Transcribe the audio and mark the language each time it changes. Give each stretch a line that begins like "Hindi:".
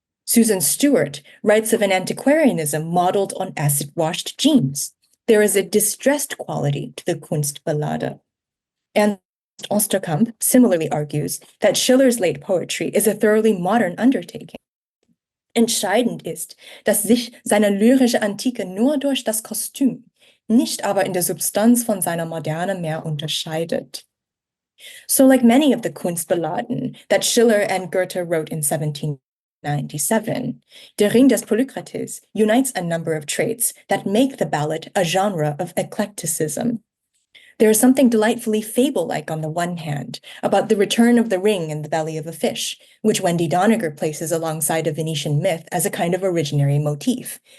English: Susan Stewart writes of an antiquarianism modeled on acid-washed jeans. There is a distressed quality to the Kunstballade. And Osterkamp similarly argues that Schiller's late poetry is a thoroughly modern undertaking.
German: Entscheidend ist, dass sich seine lyrische Antike nur durch das Kostüm, nicht aber in der Substanz von seiner Moderne mehr unterscheidet.
English: So like many of the Kunstballaden that Schiller and Goethe wrote in 1797, Der Ring des Polykrates unites a number of traits that make the ballad a genre of eclecticism. There is something delightfully fable-like on the one hand about the return of the ring in the belly of a fish, which Wendy Doniger places alongside a Venetian myth as a kind of originary motif.